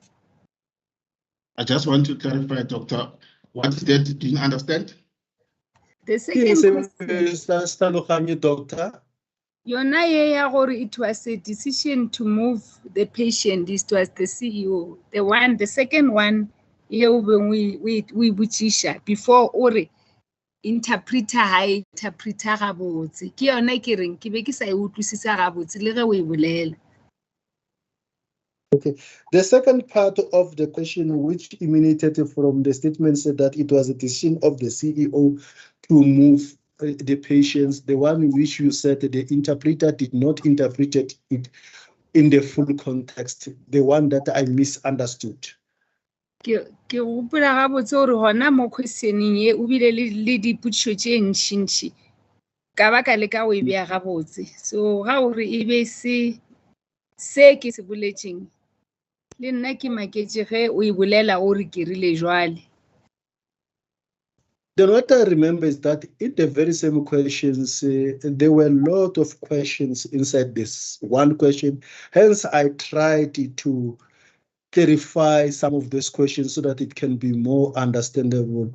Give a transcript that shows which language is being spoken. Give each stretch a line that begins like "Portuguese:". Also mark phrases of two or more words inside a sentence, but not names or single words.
English: I just want to clarify, Doctor, what is that you didn't understand? The second question, Doctor.
Northern Sotho: Yona ye ya gore
English: it was a decision to move the patient. This was the CEO. The second one, when we botšiša before
Northern Sotho: ore interpreter ha interpreter gabotse. Ke yona ke reng ke be ke sa e utlwisisa gabotse le ge o e bolela.
English: Okay. The second part of the question, which emanated from the statement, said that it was a decision of the CEO to move the patients. The one in which you said that the interpreter did not interpret it in the full context, the one that I misunderstood.
Northern Sotho: Ke gopola gabotse gore gona mo questioning ye o bile le dipotšišo tše ntšintši ka baka le ka o e bea gabotse. So ga ore e be se ke se boletšeng le nna ke maketše ge o e bolela gore ke rile jwale.
English: Then what I remember is that in the very same questions, there were a lot of questions inside this one question. Hence, I tried to clarify some of these questions so that it can be more understandable.